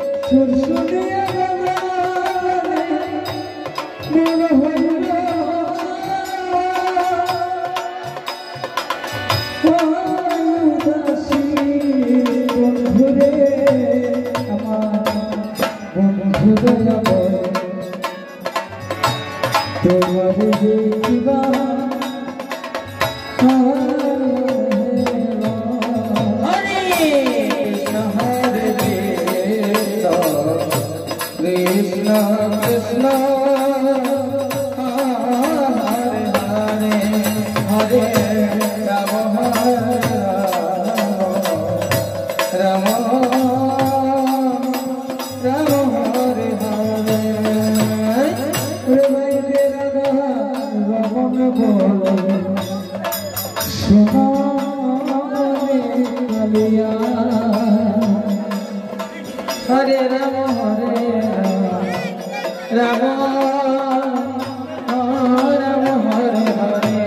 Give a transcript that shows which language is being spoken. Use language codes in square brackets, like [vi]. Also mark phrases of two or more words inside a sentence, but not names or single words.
[bn] সুর শুনিয়া মনে হইল উদাসী বন্ধুরে আমার বন্ধু দয়াময় তোমার দেখিবা [sa] Krishna Krishna Hare Hare Hare Rama Rama Rama Hare Hare [bn] রে ভাই রে রাধা রমন বল সোনা রে কালিয়া [sa] Hare Rama Rama Rama Hare Hare